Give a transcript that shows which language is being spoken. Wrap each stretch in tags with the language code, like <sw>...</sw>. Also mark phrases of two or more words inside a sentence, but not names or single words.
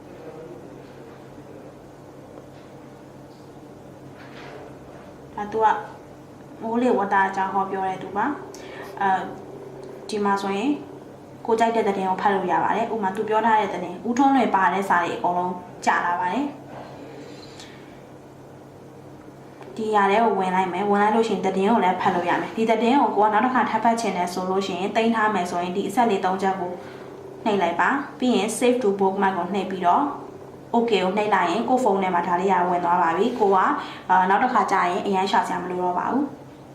<my>ဒါသူကမိုးလေဝတ္တအကြောင်းဟောပြောတဲ့သူပါဒီမှာဆိုရင်ကိုကြိုက်တဲ့သတင်းကိုဖတ်လို့ရပါတယ်ဥပမာသူပြောထားတဲ့သတင်းဦးထွန်းလွင်ပါတဲ့စာတွေအကုန်လုံးကြာလာပါတယ် ဒီຢာထဲကိုဝင်လိုက်မယ်ဝင်လိုက်လို့ရှိရင်သတင်းကိုလည်းဖတ်လို့ရမယ်ဒီသတင်းကိုကိုကနောက်တစ်ခါထပ်ဖတ်ချင်တယ်ဆိုလို့ရှိရင်တင်ထားမယ်ဆိုရင်ဒီအဆက်လေး၃ချက်ကိုနှိပ်လိုက်ပါပြီးရင်</my> <en>save to bookmark</en> <my>ကိုနှိပ်ပြီးတော့ okay ကိုနှိပ်လိုက်ရင်ကိုဖုန်းထဲမှာဒါလေးရဝင်သွားပါပြီကိုကနောက်တစ်ခါကြာရင်အရင်ရှာစရာမလိုတော့ပါဘူး</my>